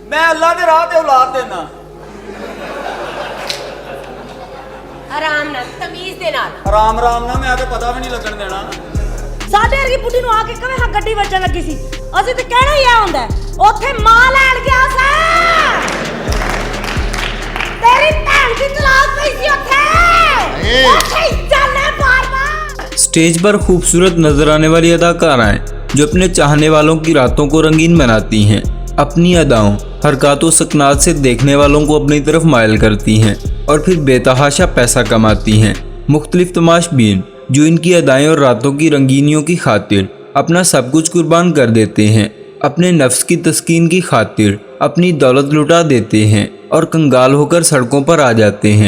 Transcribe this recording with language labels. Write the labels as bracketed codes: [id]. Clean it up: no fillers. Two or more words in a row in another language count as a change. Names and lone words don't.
[pa] ਅੱਲਾਹ ਦੇ ਰਾਹ ਤੇ ਔਲਾਦ ਦੇਣਾ। ਆਰਾਮ ਨਾਲ ਤਮੀਜ਼ ਦੇ ਨਾਲ ਆਰਾਮ ਆਰਾਮ ਨਾ ਮੈਂ ਤਾਂ ਪਤਾ ਭੀ ਨਹੀਂ ਲੱਗਣ ਦੇਣਾ। ਸਾਡੇ ਵਰਗੀ ਬੁੱਢੀ ਨੂੰ ਆ ਕੇ ਕਵੇ ਹਾਂ ਗੱਡੀ ਵੱਜਣ ਲੱਗੀ ਸੀ, ਅਸੀਂ ਤੇ ਕਹਿਣਾ ਹੀ ਆ ਹੁੰਦਾ ਉੱਥੇ ਮਾਂ ਲੈਣ ਗਿਆ ਸੀ, ਤੇਰੀ ਭੈਣ ਦੀ ਤਲਾਕ ਪਈ ਸੀ ਉੱਥੇ ਉੱਥੇ ਹੀ ਚੱਲਣਾ ਬਾਰ-ਬਾਰ। [ur] اسٹیج پر خوبصورت نظر آنے والی اداکارائیں جو اپنے چاہنے والوں کی راتوں کو رنگین بناتی ہیں، اپنی اداؤں حرکتوں سکنات سے دیکھنے والوں کو اپنی طرف مائل کرتی ہیں اور پھر بے تحاشا پیسہ کماتی ہیں. مختلف تماش بین جو ان کی ادائیں اور راتوں کی رنگینیوں کی خاطر اپنا سب کچھ قربان کر دیتے ہیں، اپنے نفس کی تسکین کی خاطر اپنی دولت لٹا دیتے ہیں اور کنگال ہو کر سڑکوں پر آ جاتے ہیں.